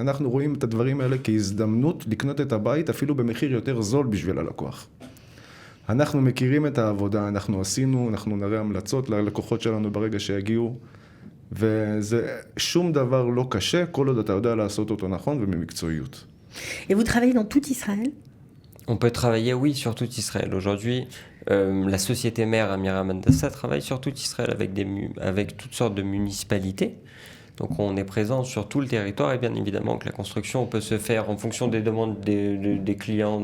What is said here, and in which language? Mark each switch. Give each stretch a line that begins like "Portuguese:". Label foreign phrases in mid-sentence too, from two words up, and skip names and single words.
Hebrew: אנחנו רואים את הדברים האלה כהזדמנות לקנות את הבית אפילו במחיר יותר זול בשביל הלקוח. אנחנו מכירים את העבודה, אנחנו עשינו, אנחנו נראה המלצות ללקוחות שלנו ברגע שיגיעו, וזה שום דבר לא קשה, כל עוד אתה יודע לעשות אותו נכון ובמקצועיות.
French: Et vous travaillez dans tout Israël? On peut travailler, oui, sur tout Israël. Aujourd'hui, la société mère Amiram Handassa travaille sur tout Israël avec toutes sortes de municipalités. Donc on est présent sur tout le territoire et bien évidemment que la construction peut se faire en fonction des demandes des clients.